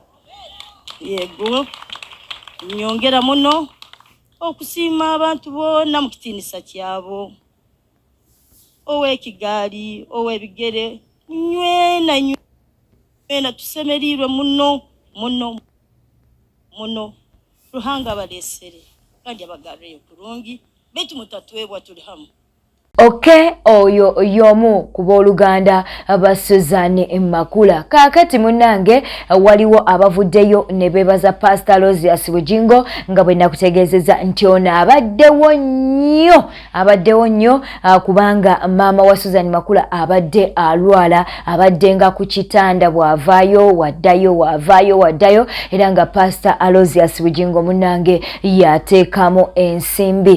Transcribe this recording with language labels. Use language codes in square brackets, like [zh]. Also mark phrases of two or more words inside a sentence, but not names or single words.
[nyo] Yego nyongera muno okusiima abantu boona mu kitiinisa kyabo ow'ekigaali ow'ebigere nywena tusemeriirwe muno muno muno Ruhanga abaleesere kandi abagarreyo kurungi baitu mutatwebwa tuli hamu. [lg] Oyo yomu kuba Oluganda Suzan Makula. Kaakati munnange waliwo abavuddeyo ne beebaza Bugingo nga bwe nakutegeezeza nti ono abaddewo nnyo kubanga maama wa Suzan Makula abadde alwala abadde nga ku kitanda bw'avaayo waddayo era nga Bugingo munnange yateekamu ensimbi.